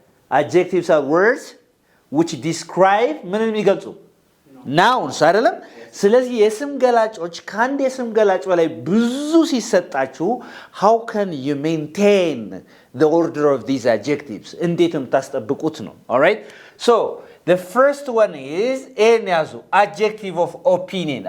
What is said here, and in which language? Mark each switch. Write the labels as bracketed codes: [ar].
[en] Adjectives are words which describe [am] ምንን የሚገልጹ [en] nouns [am] አይደለም? ስለዚህ የስም ገላጮች ካንድ የስም ገላጭ በላይ ብዙ ሲሰጣችሁ [en] how can you maintain the order of these adjectives? [am] እንዴት የምታስጠብቁት ነው. [en] All right? So the first one is adjective of opinion.